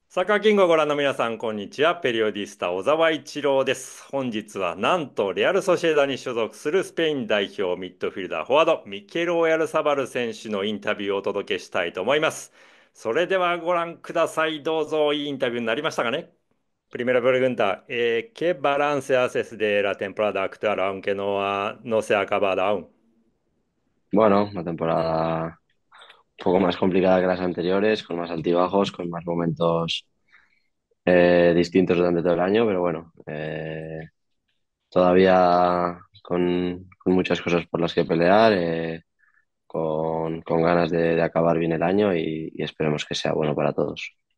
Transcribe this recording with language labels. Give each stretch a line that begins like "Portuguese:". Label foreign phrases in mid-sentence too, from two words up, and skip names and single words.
Japanese: サッカーキングをご覧の皆さん、こんにちは。ペリオディスタ小沢一郎です。本日はなんとレアル・ソシエダに所属するスペイン代表ミッドフィルダーフォワードミケル・オヤルサバル選手のインタビューをお届けしたいと思います。それではご覧ください。どうぞ。いいインタビューになりましたかね。
Spanish: Primera pregunta, ¿qué balance haces de la temporada actual, aunque no se ha acabado aún? Bueno, una temporada un poco más complicada que las anteriores, con más altibajos, con más momentos distintos durante todo el año, pero bueno, todavía con muchas cosas por las que pelear, con ganas de acabar bien el año y esperemos que sea bueno para todos.